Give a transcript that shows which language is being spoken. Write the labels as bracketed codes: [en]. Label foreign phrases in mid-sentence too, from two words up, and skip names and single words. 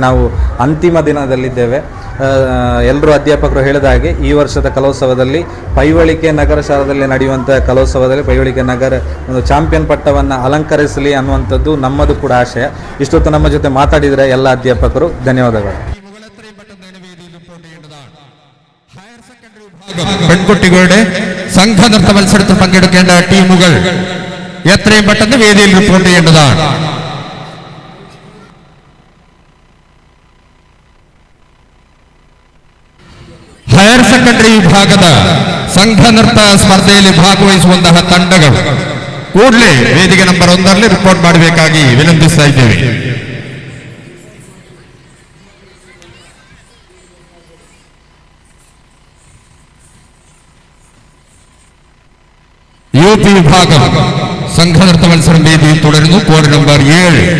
[kn] ನಾವು ಅಂತಿಮ ದಿನದಲ್ಲಿದ್ದೇವೆ. ಎಲ್ಲರೂ ಅಧ್ಯಾಪಕರು ಹೇಳಿದ ಹಾಗೆ ಈ ವರ್ಷದ ಕಲೋತ್ಸವದಲ್ಲಿ ಪೈವಳಿಕೆ ನಗರ ಶಾಲೆಯಲ್ಲಿ ನಡೆಯುವಂಥ ಕಲೋತ್ಸವದಲ್ಲಿ ಪೈವಳಿಕೆ ನಗರ ಒಂದು ಚಾಂಪಿಯನ್ ಪಟ್ಟವನ್ನು ಅಲಂಕರಿಸಲಿ ಅನ್ನುವಂಥದ್ದು ನಮ್ಮದು ಕೂಡ ಆಶಯ. ಇಷ್ಟೊತ್ತು ನಮ್ಮ ಜೊತೆ ಮಾತಾಡಿದರೆ ಎಲ್ಲ ಅಧ್ಯಾಪಕರು ಧನ್ಯವಾದಗಳು. [ml] പെൺകുട്ടികളുടെ സംഘനൃത്ത മത്സരത്തിൽ പങ്കെടുക്കേണ്ട ടീമുകൾ എത്രയും പെട്ടെന്ന് വേദിയിൽ റിപ്പോർട്ട് ചെയ്യേണ്ടതാണ്. [en] higher secondary [kn] ವಿಭಾಗದ ಸಂಘನೃತ್ತ ಸ್ಪರ್ಧೆಯಲ್ಲಿ ಭಾಗವಹಿಸುವಂತಹ ತಂಡಗಳು ಕೂಡಲೇ ವೇದಿಕೆ ನಂಬರ್ 1ರಲ್ಲಿ ರಿಪೋರ್ಟ್ ಮಾಡಬೇಕಾಗಿ ವಿನಂತಿಸ್ತಾ ಇದ್ದೇವೆ. [ml] യുപി വിഭാഗം സംഘനൃത്ത മത്സരം വേദിയിൽ തുടരുന്നു. [en] code number 7.